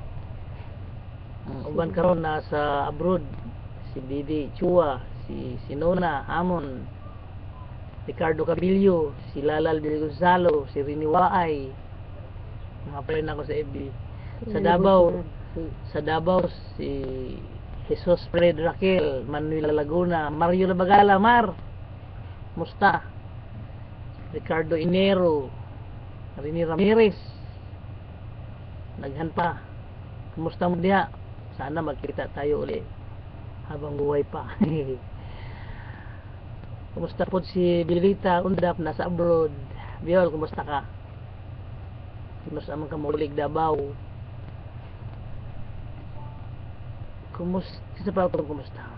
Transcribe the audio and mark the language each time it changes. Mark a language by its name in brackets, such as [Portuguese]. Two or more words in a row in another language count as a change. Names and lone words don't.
[Cebuano] Uban karon na sa abroad, si Didi Chua, si Sinona Amon, Ricardo Cabillo, si Lalal de Gonzalo, si Rini Waay, mga friend ako sa FB. Sa Davao si Jesus Fred Raquel, Manuel Laguna, Mario Labagala, Mar, musta? Ricardo Inero, Rini Ramirez, naghan pa. Kumusta mo diha? [Filipino] Sana magkita tayo uli habang buhay pa. Kumusta po si Bilita Undap, nasa abroad? [Cebuano] Biol, kumusta ka? Kumusta man ka maulig Davao? [Filipino] Kumusta pa ito? Kumusta?